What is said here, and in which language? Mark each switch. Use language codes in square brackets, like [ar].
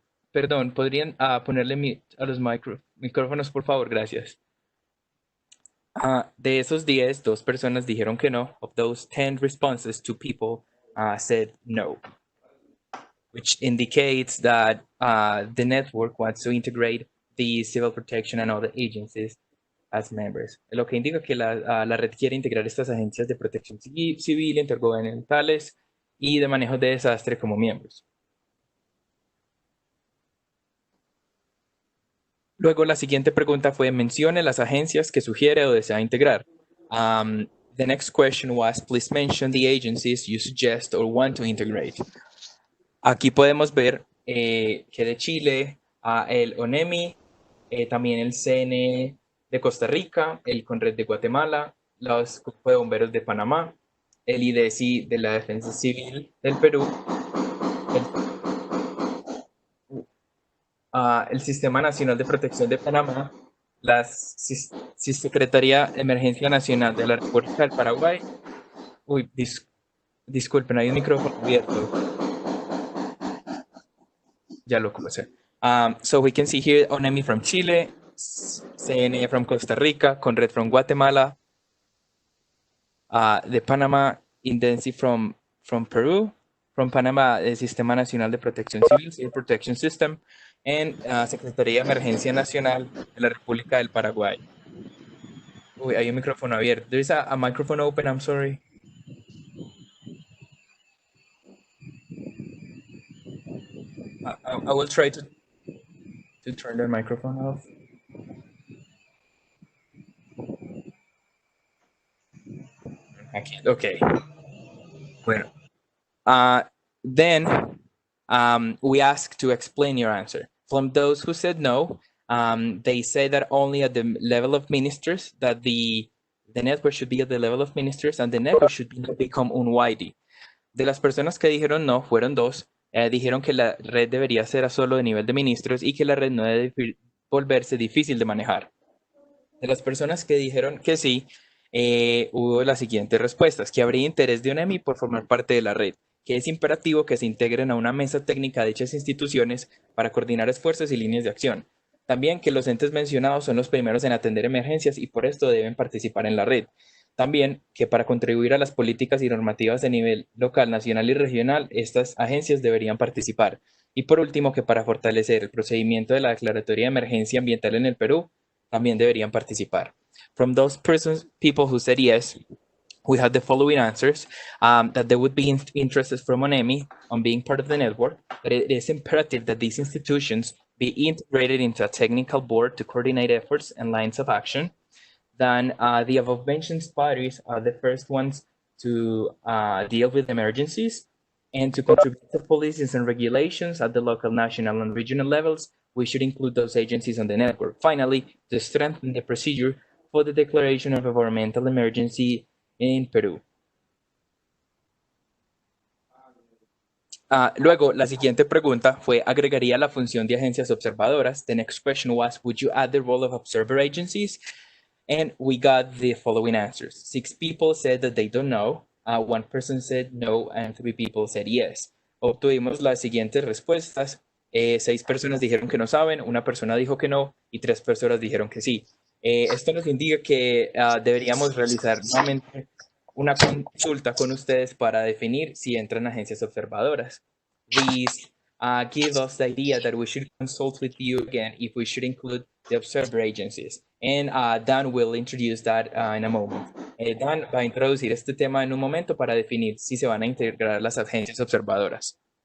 [es] Perdón, ¿podrían ponerle mute a los micrófonos, por favor? Gracias. De esos 10, 2 personas dijeron que no. [en] Of those 10 responses, 2 people said no, which indicates that the network wants to integrate the civil protection and other agencies as members. [es] Lo que indica que la red quiere integrar estas agencias de protección civil, intergubernamentales y de manejo de desastre como miembros. Luego, la siguiente pregunta fue, mencione las agencias que sugiere o desea integrar. [en] The next question was, please mention the agencies you suggest or want to integrate. [es] Aquí podemos ver que de Chile, el ONEMI, también el CNE de Costa Rica, el CONRED de Guatemala, los Cuerpos de Bomberos de Panamá, el IDECI de la Defensa Civil del Perú, el Sistema Nacional de Protección de Panamá, la Secretaría de Emergencia Nacional de la República del Paraguay. Uy, disculpen, hay un micrófono abierto. Ya lo comencé. [en] So we can see here ONEMI from Chile, CNE from Costa Rica, CONRED from Guatemala, de Panama, INDENCI from Peru, from Panama, [es] el Sistema Nacional de Protección Civil, [en] Civil Protection System, and [es] Secretaría de Emergencia Nacional de la República del Paraguay. Uy, hay un micrófono abierto. [en] There is a microphone open, I'm sorry. I will try to turn the microphone off. Okay. Bueno. Then we ask to explain your answer. From those who said no, they say that only at the level of ministers, that the network should be at the level of ministers and the network should become unwidy. [es] De las personas que dijeron no, fueron dos, dijeron que la red debería ser a solo de nivel de ministros y que la red no debe volverse difícil de manejar. De las personas que dijeron que sí, hubo las siguientes respuestas: que habría interés de UNEMI por formar parte de la red, que es imperativo que se integren a una mesa técnica de dichas instituciones para coordinar esfuerzos y líneas de acción. También que los entes mencionados son los primeros en atender emergencias y por esto deben participar en la red. También que para contribuir a las políticas y normativas de nivel local, nacional y regional, estas agencias deberían participar. Y por último, que para fortalecer el procedimiento de la declaratoria de emergencia ambiental en el Perú, también deberían participar. [en] From those people who said yes, we had the following answers: that they would be interested from ONEMI on being part of the network, that it is imperative that these institutions be integrated into a technical board to coordinate efforts and lines of action. Then the above mentioned parties are the first ones to deal with emergencies and to contribute to policies and regulations at the local, national, and regional levels. We should include those agencies on the network. Finally, to strengthen the procedure for the declaration of environmental emergency in Perú. [es] Luego, la siguiente pregunta fue: ¿agregaría la función de agencias observadoras? [en] The next question was: would you add the role of observer agencies? And we got the following answers. 6 people said that they don't know, 1 person said no, and 3 people said yes. [es] Obtuvimos las siguientes respuestas. 6 personas dijeron que no saben, 1 persona dijo que no y 3 personas dijeron que sí. Esto nos indica que deberíamos realizar nuevamente una consulta con ustedes para definir si entran agencias observadoras. [en] These give us the idea that we should consult with you again if we should include the observer agencies. And Dan will introduce that in a moment. [es] Dan va a introducir este tema en un momento para definir si se van a integrar las agencias observadoras.